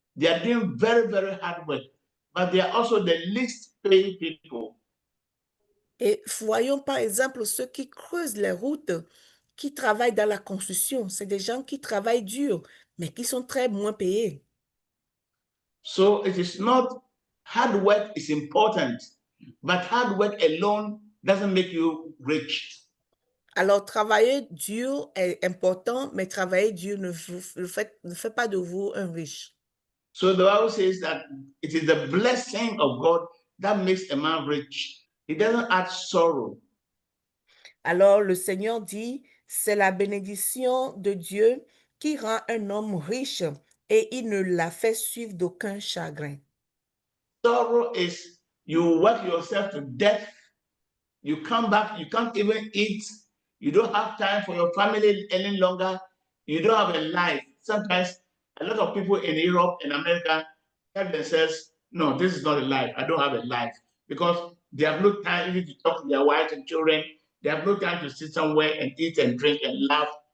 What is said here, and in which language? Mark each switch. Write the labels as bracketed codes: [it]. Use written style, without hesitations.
[en] They are doing very, very hard work, but they are also the least paid people. [fr] Et voyons par exemple ceux qui creusent les routes, qui travaillent dans la construction. C'est des gens qui travaillent dur, mais qui sont très moins payés. [en] So it is not, hard work is important, but hard work alone doesn't make you rich. [fr] Alors, travailler dur est important, mais travailler dur ne fait pas de vous un riche. [en] So the Bible says that it is the blessing of God that makes a man rich. He doesn't add sorrow. [fr] Alors, le Seigneur dit, c'est la bénédiction de Dieu qui rend un homme riche et il ne la fait suivre d'aucun chagrin. [en] Sorrow is you work yourself to death, you come back, you can't even eat, you don't have time for your family any longer, you don't have a life. Sometimes a lot of people in Europe and America tell themselves, no, this is not a life, I don't have a life, because they have no time even to talk to their wives and children, they have no time to sit somewhere and eat and drink and laugh.